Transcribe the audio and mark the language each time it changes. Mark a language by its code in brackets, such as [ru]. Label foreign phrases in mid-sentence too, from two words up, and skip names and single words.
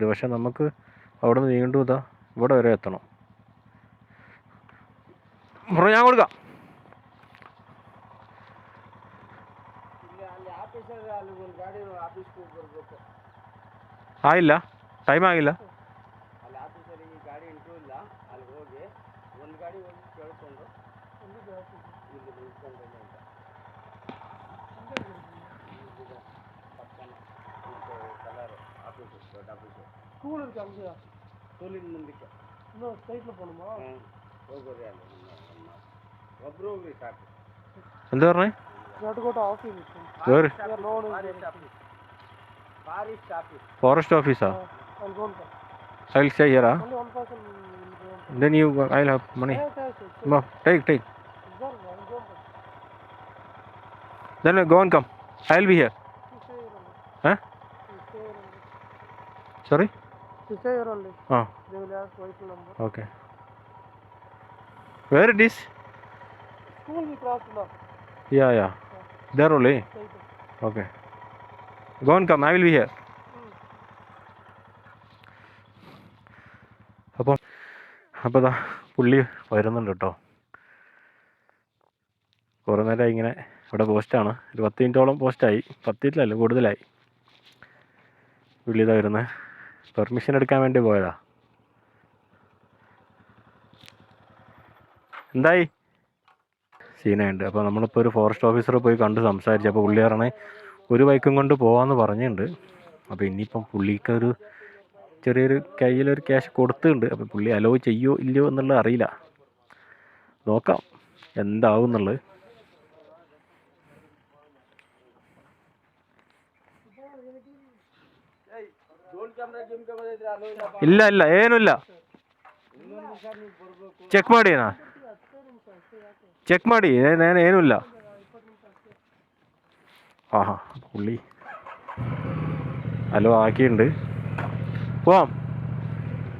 [ml] പക്ഷെ നമുക്ക് അവിടെ നിന്ന് വീണ്ടും ഇവിടെ വരെ എത്തണം. ഞാൻ കൊടുക്കാം. ആയില്ല, ടൈം ആയില്ല. [ta] ஸ்கூல் இருக்கு அங்கேயா? தொழில் நம்பிக்கை இன்னும் ஸ்ட்ரைட்டில் போகணுமா? [ml] എന്താ പറഞ്ഞേ? [en] forest office? I'll stay here. Then I'll have money. No, take. Then go and come. I'll be here. Huh? Sorry? Stay here only. They will ask vehicle number. Okay. Where it is? School we crossed now. Yeah. There only. Okay. Go and come. I will be here. [ml] അപ്പോൾ പുള്ളി വരുന്നുണ്ട് കേട്ടോ. കുറേ നേരമായി ഇങ്ങനെ ഇവിടെ പോസ്റ്റാണ്. ഒരു 10 മിനിറ്റോളം പോസ്റ്റായി. 10 മിനിറ്റിലല്ല, കൂടുതലായി. പുള്ളി ഇതാ വരുന്നത്. പെർമിഷൻ എടുക്കാൻ വേണ്ടി പോയതാ. എന്തായി? സീനുണ്ട്. അപ്പോൾ നമ്മളിപ്പോൾ ഒരു [en] forest officer [ml] പോയി കണ്ട് സംസാരിച്ചു. അപ്പോൾ പുള്ളി പറഞ്ഞേ ഒരു ബൈക്കും കൊണ്ട് പോകാമെന്ന് പറഞ്ഞിട്ടുണ്ട്. അപ്പോൾ ഇനിയിപ്പം പുള്ളിക്കൊരു ചെറിയൊരു കയ്യിലൊരു ക്യാഷ് കൊടുത്തിട്ടുണ്ട്. അപ്പോൾ പുള്ളി അലോ ചെയ്യോ ഇല്ലയോ എന്നുള്ളത് അറിയില്ല. നോക്കാം എന്താവും എന്നുള്ളത്. [kn] ಇಲ್ಲ ಏನಿಲ್ಲ. ಚೆಕ್ ಮಾಡಿ ಏನೂ ಇಲ್ಲ. [ml] പുള്ളി ഹലോ ആക്കിയിട്ടുണ്ട്. പോവാം.